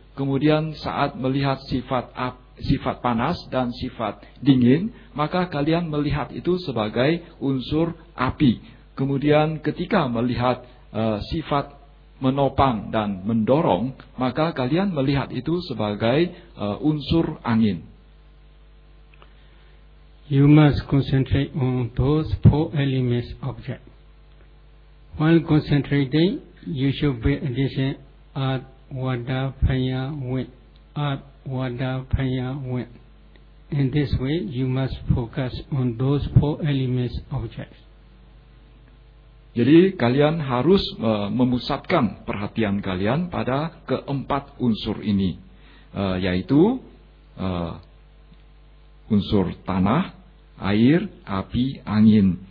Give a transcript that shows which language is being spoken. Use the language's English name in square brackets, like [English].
[Indonesian] Kemudian saat melihat sifat panas dan sifat dingin, maka kalian melihat itu sebagai unsur api. Kemudian ketika melihat sifat menopang dan mendorong, maka kalian melihat itu sebagai unsur angin. [English] You must concentrate on those 4 elements object. While concentrating, you should pay attention at water, fire, wind. At water, fire, wind. In this way, you must focus on those 4 elements objects. [Indonesian] Jadi kalian harus memusatkan perhatian kalian pada keempat unsur ini, yaitu unsur tanah, air, api, angin.